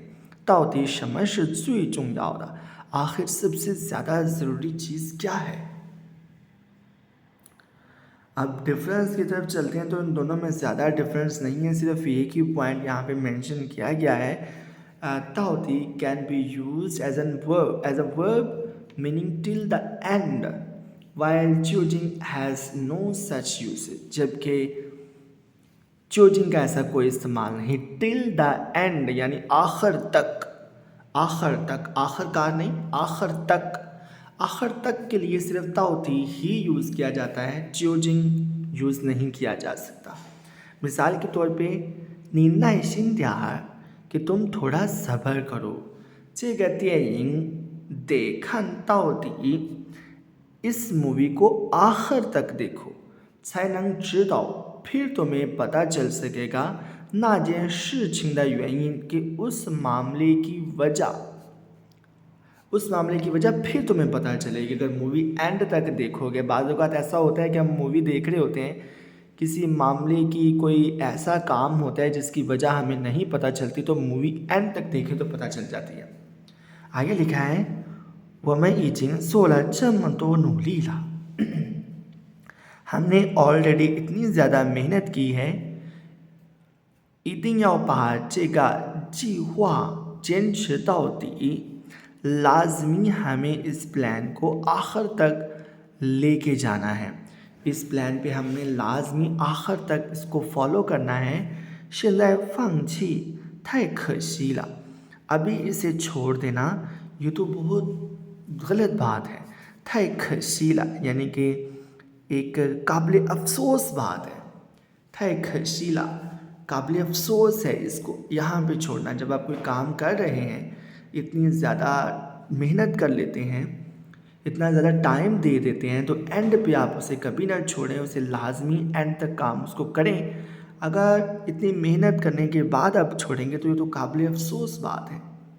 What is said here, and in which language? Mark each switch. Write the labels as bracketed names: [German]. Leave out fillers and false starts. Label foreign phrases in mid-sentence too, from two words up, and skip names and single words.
[Chinese] 到底什么最重要, [Hindi] आखिर सबसे ज़्यादा ज़रूरी चीज़ क्या है। अब डिफरेंस की तरफ चलते हैं तो इन दोनों में ज़्यादा डिफरेंस नहीं है, सिर्फ एक ही पॉइंट यहाँ पे मेंशन किया गया है। [English] 到底 can be used as a verb meaning till the end, while 究竟 has no such usage, [Hindi] जबकि चूजिंग का ऐसा कोई इस्तेमाल नहीं। [English] till the end [Hindi] यानी आखिर तक, आखिर तक, आखिरकार नहीं, आखिर तक, आखिर तक के लिए सिर्फ ताओती ही यूज़ किया जाता है, च्योजिंग यूज़ नहीं किया जा सकता। मिसाल के तौर पे, [Chinese] 你耐心点儿, [Hindi] कि तुम थोड़ा सब्र करो, [Chinese] 这个电影得看到底, [Hindi] इस मूवी को आखिर तक देखो, [Chinese] 才能知道, [Hindi] फिर तुम्हें पता चल सकेगा, [Chinese] 那件事情的原因, [Hindi] कि उस मामले की वजह, उस मामले की वजह फिर तुम्हें पता चलेगी अगर मूवी एंड तक देखोगे। बाज़ औक़ात ऐसा होता है कि हम मूवी देख रहे होते हैं, किसी मामले की कोई ऐसा काम होता है जिसकी वजह हमें नहीं पता चलती, तो मूवी एंड तक देखें तो पता चल जाती है। आगे लिखा है, [Chinese] 我们已经做了这么多努力了, [Hindi] हमने ऑलरेडी इतनी ज़्यादा मेहनत की है, [Chinese] 一定要把这个计划坚持到底, [Hindi] लाजमी हमें इस प्लान को आखिर तक लेके जाना है। इस प्लान पे हमने लाजमी आखिर तक इसको फॉलो करना है। [Chinese] 现在放弃太可惜了 [Hindi] अभी इसे छोड़ देना ये तो बहुत गलत बात है। [Chinese] 太可惜了 [Hindi] यानी कि एक काबिल अफसोस बात है। [Chinese] 太可惜了 [Hindi] काबिल अफसोस है इसको यहाँ पे छोड़ना। जब आप कोई काम कर रहे हैं, इतनी ज़्यादा मेहनत कर लेते हैं, इतना ज़्यादा टाइम दे देते हैं, तो एंड पे आप उसे कभी ना छोड़ें, उसे लाजमी एंड तक काम उसको करें। अगर इतनी मेहनत करने के बाद आप छोड़ेंगे तो ये तो काबिल अफसोस बात है।